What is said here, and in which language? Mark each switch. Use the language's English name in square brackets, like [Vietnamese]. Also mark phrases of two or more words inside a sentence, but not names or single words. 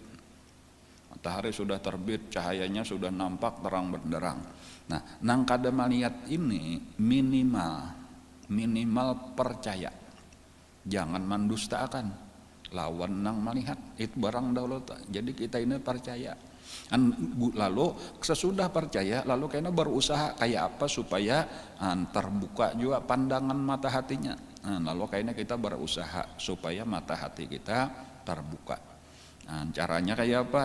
[Indonesian] Matahari sudah terbit, cahayanya sudah nampak terang benderang. [Banjar] Nah, nang kada melihat ini minimal percaya. Jangan mendustakan lawan nang melihat. Itu barang dahulu. [Indonesian] Jadi kita ini percaya. Lalu sesudah percaya, lalu kayaknya berusaha kayak apa supaya terbuka juga pandangan mata hatinya. Lalu kayaknya kita berusaha supaya mata hati kita terbuka. Nah, caranya kayak apa?